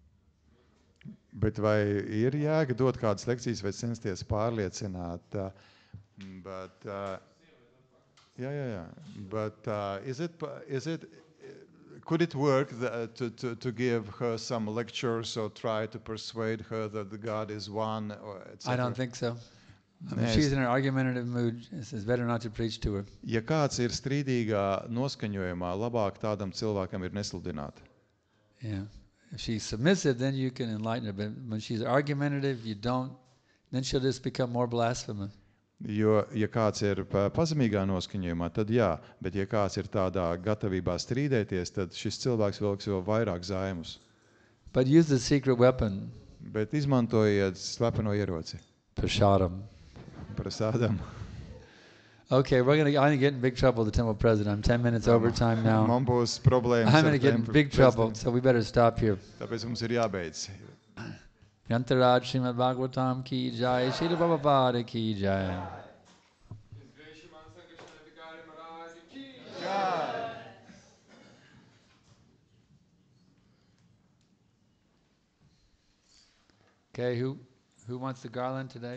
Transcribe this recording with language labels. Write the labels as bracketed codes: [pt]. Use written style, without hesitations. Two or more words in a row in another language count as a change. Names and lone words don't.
[lv] Bet vai ir jēga dot kādas lekcijas vai censties pārliecināt [en] But yeah. But could it work to give her some lectures or try to persuade her that the God is one, or etc.? I don't think so. I mean, [lv] Nē, [en] she's in an argumentative mood. It's better not to preach to her. [lv] Ja kāds ir strīdīgā noskaņojumā, labāk tādam cilvēkam ir nesludināt. [en] Yeah. If she's submissive, then you can enlighten her. But when she's argumentative, you don't. Then she'll just become more blasphemous. [lv] Jo, ja kāds ir pazemīgā noskaņojumā, tad jā, bet ja kāds ir tādā gatavībā strīdēties, tad šis cilvēks vilks vēl vairāk zaimus. [en] But use the secret weapon, [lv] Bet izmantojiet slepeno ieroci. [en] prasadam. [lv] Prasādam. [en] Okay, I'm gonna get in big trouble with the temple president. I'm 10 minutes over time now. [lv] Man būs problēmas [en] I'm [lv] ar [en] gonna get in [lv] templi [en] big trouble, [lv] prezidentu. [en] so we better stop here. [lv] Tāpēc mums ir jābeidz. [hi] Yantaraj Srimad Bhagavatam ki jai, Srila Prabhupada ki jai. [en] Okay, who wants the garland today?